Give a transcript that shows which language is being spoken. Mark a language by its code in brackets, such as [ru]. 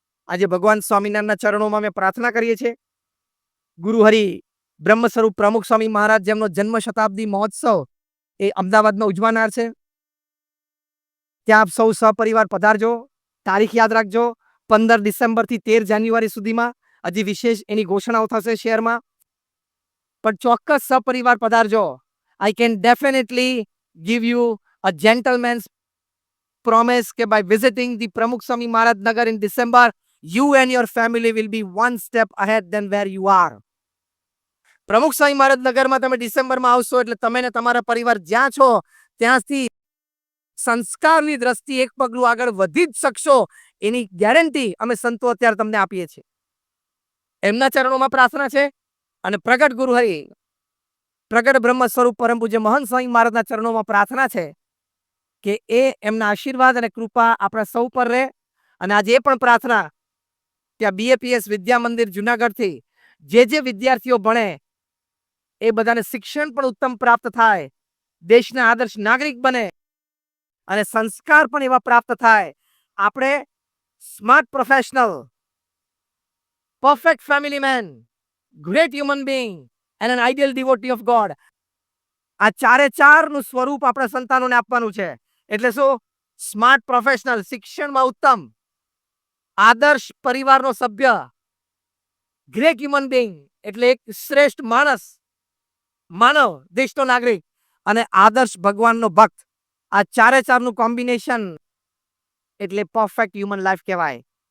[gu] આજે ભગવાન સ્વામિનારાયણના ચરણોમાં અમે પ્રાર્થના કરીએ છીએ. ગુરુ હરિ બ્રહ્મ સ્વરૂપ પ્રમુખ સ્વામી મહારાજ જેમનો જન્મ શતાબ્દી મહોત્સવ એ અમદાવાદમાં ઉજવાનાર છે. ત્યાં આપ સૌ સપરિવાર પધારજો. તારીખ યાદ રાખજો, 15 ડિસેમ્બરથી 13 જાન્યુઆરી સુધીમાં. હજી વિશેષ એની ઘોષણાઓ થશે શહેરમાં, પણ ચોક્કસ સપરિવાર પધારજો. [en] I can definitely give you a gentleman's promise કે by visiting the Pramukh Swami Maharaj Nagar in December, you and your family will be one step ahead than where you are. [gu] પ્રમુખ સ્વામી મહારાજ નગરમાં તમે ડિસેમ્બરમાં આવશો એટલે તમે ને તમારા પરિવાર જ્યાં છો ત્યાંથી સંસ્કારની દ્રષ્ટિએ એક પગલું આગળ વધી જ શકશો, એની ગેરંટી અમે સંતો અત્યારે તમને આપીએ છીએ. એમના ચરણોમાં પ્રાર્થના છે અને પ્રગટ ગુરુ હરિ પ્રગટ બ્રહ્મ સ્વરૂપ પરમ પૂજ્ય મહંત સ્વામી મહારાજના ચરણોમાં પ્રાર્થના છે કે એ એમના આશીર્વાદ અને કૃપા આપણા સૌ પર રહે. અને આજે એ પણ પ્રાર્થના કે આ BAPS વિદ્યા મંદિર જુનાગઢથી જે વિદ્યાર્થીઓ ભણે એ બધાને શિક્ષણ પણ ઉત્તમ પ્રાપ્ત થાય, દેશના આદર્શ નાગરિક બને અને સંસ્કાર પણ એવા પ્રાપ્ત થાય. [en] આપણે smart professional, perfect family man, great human being and an ideal devotee of God, [gu] આ ચારે ચારનું સ્વરૂપ આપણા સંતાનોને આપવાનું છે. એટલે શું? સ્માર્ટ પ્રોફેશનલ, શિક્ષણમાં ઉત્તમ, આદર્શ પરિવારનો સભ્ય, [en] great human being [gu] એટલે એક શ્રેષ્ઠ માણસ, માનવ, દેશનો નાગરિક અને આદર્શ ભગવાનનો ભક્ત. આ ચારે ચારનું કોમ્બિનેશન એટલે [en] perfect human life [gu] કહેવાય.